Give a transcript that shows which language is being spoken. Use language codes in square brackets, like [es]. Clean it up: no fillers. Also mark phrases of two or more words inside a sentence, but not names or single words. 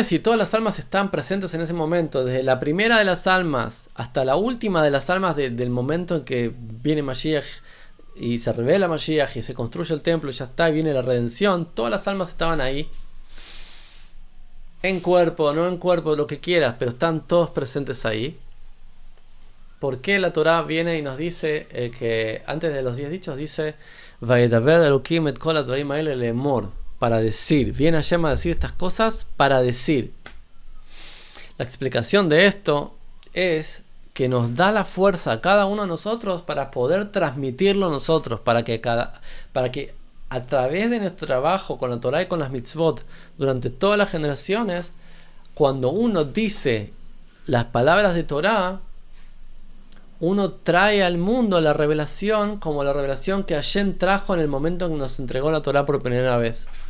[es] Si todas las almas están presentes en ese momento, desde la primera de las almas hasta la última de las almas del momento en que viene Mashiach y se revela Mashiach y se construye el templo y ya está, y viene la redención, todas las almas estaban ahí. En cuerpo, no en cuerpo, lo que quieras, pero están todos presentes ahí. ¿Por qué la Torá viene y nos dice que antes de los 10 dichos dice [he] וידבר אלוקים את כל הדברים האלה לאמר, [es] para decir? Viene Hashem a decir estas cosas para decir. La explicación de esto es que nos da la fuerza a cada uno de nosotros para poder transmitirlo nosotros, para que a través de nuestro trabajo con la Torá y con las mitzvot durante todas las generaciones, cuando uno dice las palabras de Torá, uno trae al mundo la revelación como la revelación que Hashem trajo en el momento en que nos entregó la Torá por primera vez.